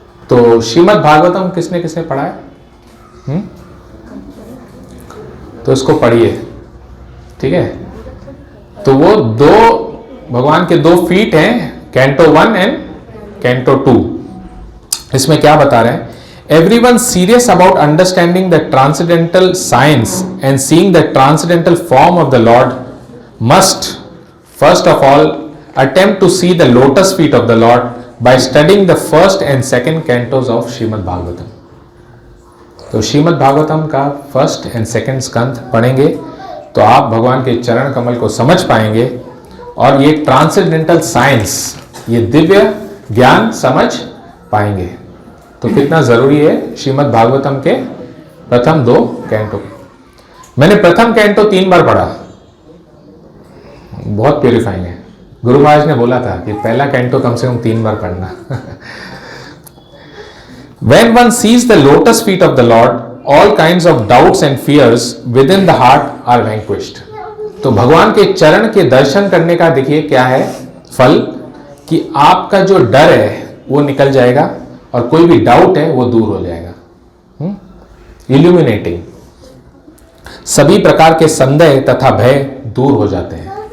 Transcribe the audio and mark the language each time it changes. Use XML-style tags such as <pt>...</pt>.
<hi>तो श्रीमद् भागवतम किसने किसने पढ़ा है? तो इसको पढ़िए, ठीक है। तो वो दो भगवान के दो फीट हैं, कैंटो 1 एंड कैंटो 2। इसमें क्या बता रहे हैं?</hi> <en>Everyone serious about understanding the transcendental science and seeing the transcendental form of the Lord must first of all attempt to see the lotus feet of the Lord by studying the first and second cantos of Srimad Bhagavatam।</en> <hi>तो श्रीमद् भागवतम का first and second स्कंध पढ़ेंगे तो आप भगवान के चरण कमल को समझ पाएंगे और ये ट्रांसेंडेंटल साइंस, ये दिव्य ज्ञान समझ पाएंगे। तो कितना जरूरी है श्रीमद् भागवतम के प्रथम 2 कैंटो। मैंने प्रथम कैंटो 3 बार पढ़ा, बहुत प्यूरिफाइंग है। गुरु महाराज ने बोला था कि पहला कैंटो कम से कम 3 बार पढ़ना।</hi> <en>When one sees the lotus feet of the Lord, all kinds of doubts and fears within the heart are vanquished।</en> <hi>तो भगवान के चरण के दर्शन करने का देखिए क्या है फल, कि आपका जो डर है वो निकल जाएगा और कोई भी डाउट है वो दूर हो जाएगा। इल्यूमिनेटिंग, सभी प्रकार के संदेह तथा भय दूर हो जाते हैं।</hi>